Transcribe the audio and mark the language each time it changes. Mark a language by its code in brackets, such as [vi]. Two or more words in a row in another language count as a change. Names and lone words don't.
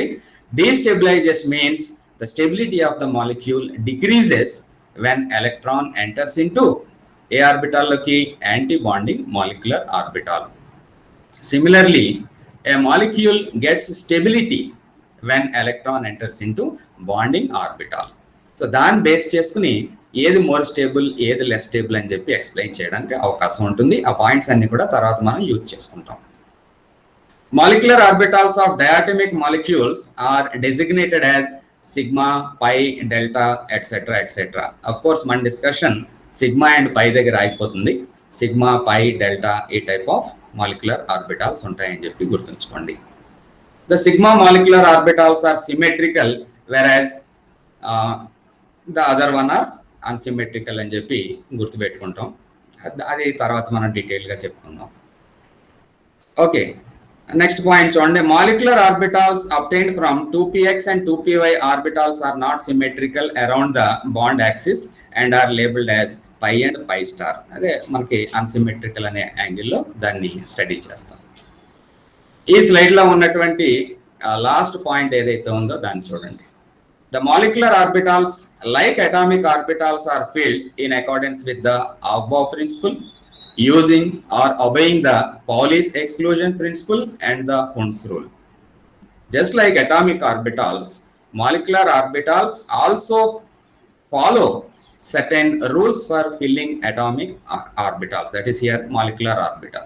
[en] Destabilizes means the stability of the molecule decreases when electron enters into a orbital loki anti-bonding molecular orbital. Similarly, a molecule gets stability when electron enters into bonding orbital. [te] So దాన్ని బేస్ చేసుకుని ఏది [en] more stable [te] ఏది [en] less stable [te] అని చెప్పి ఎక్స్ప్లెయిన్ చేయడానికి అవకాశం ఉంటుంది. ఆ పాయింట్స్ అన్ని కూడా తర్వాత మనం యూజ్ చేసుకుంటాం. [en] Molecular orbitals of diatomic molecules are designated as sigma, pi, delta, etc. etc. Of course, [te] మన discussion [en] sigma and pi [te] దగ్గర ఆగిపోతుంది. [en] Sigma, pi, delta [te] ఈ [en] type of molecular orbitals [te] ఉంటాయని చెప్పి గుర్తుంచుకోండి. [en] The sigma molecular orbitals are symmetrical, whereas the other one are unsymmetrical [te] అని చెప్పి గుర్తుపెట్టుకుంటాం. అది తర్వాత మనం డీటెయిల్గా చెప్పుకుందాం. ఓకే, [en] next point చూడండి, molecular orbitals obtained from 2px and 2py orbitals are not symmetrical around the bond axis and are labeled as pi and pi star. [te] అదే మనకి అన్సిమెట్రికల్ అనే యాంగిల్లో దాన్ని స్టడీ చేస్తాం. ఈ స్లైడ్ లో ఉన్నటువంటి [en] last point [te] ఏదైతే ఉందో దాన్ని చూడండి. [en] The molecular orbitals, like atomic orbitals, are filled in accordance with the Aufbau principle, using or obeying the Pauli's exclusion principle and the Hund's rule. Just like atomic orbitals, molecular orbitals also follow certain rules for filling atomic orbitals, that is here molecular orbitals.